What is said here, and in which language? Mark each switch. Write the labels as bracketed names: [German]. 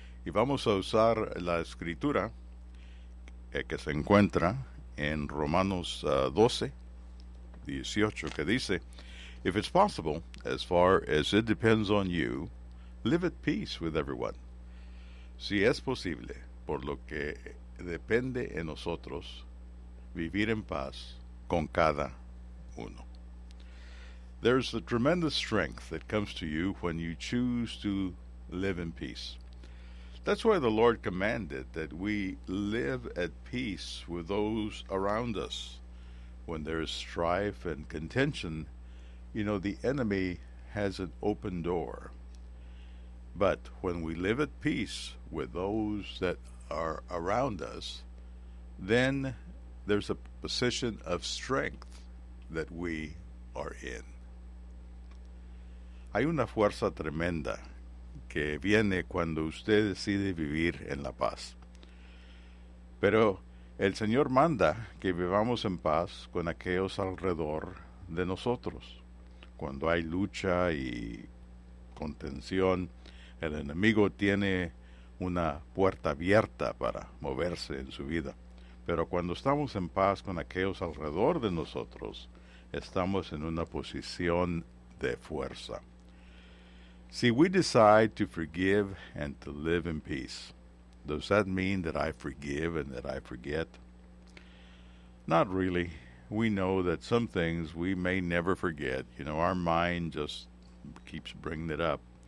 [Spanish] Y vamos a usar la escritura que se encuentra en Romanos 12:18, que dice: [English] If it's possible, as far as it depends on you, live at peace with everyone. [Spanish] Si es posible, por lo que depende en nosotros, vivir en paz con cada uno. [English] There's a tremendous strength that comes to you when you choose to live in peace. That's why the Lord commanded that we live at peace with those around us. When there is strife and contention, you know, the enemy has an open door. But when we live at peace with those that are around us, then there's a position of strength that we are in. [Spanish] Hay una fuerza tremenda que viene cuando usted decide vivir en la paz. Pero el Señor manda que vivamos en paz con aquellos alrededor de nosotros. Cuando hay lucha y contención, el enemigo tiene una puerta abierta para moverse en su vida. Pero cuando estamos en paz con aquellos alrededor de nosotros, estamos en una posición de fuerza. [English] See, we decide to forgive and to live in peace. Does that mean that I forgive and that I forget? Not really. We know that some things we may never forget. You know, our mind just keeps bringing it up.